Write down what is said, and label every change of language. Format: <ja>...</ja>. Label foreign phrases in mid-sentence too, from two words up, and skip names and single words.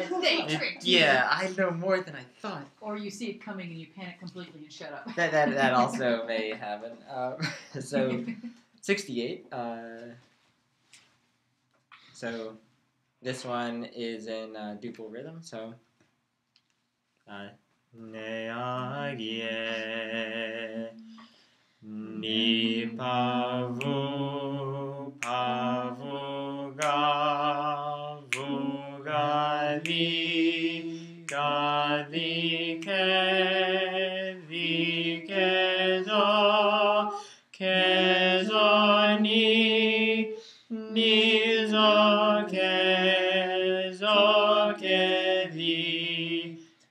<en>They tricked you. Yeah, I know more than I thought. Or you see it coming and you panic completely and shut up. That also may happen. So 68. So this one is in duple rhythm. So Ne agie ni pavu pavu gavu gali gali kezo ni zo kedi</en>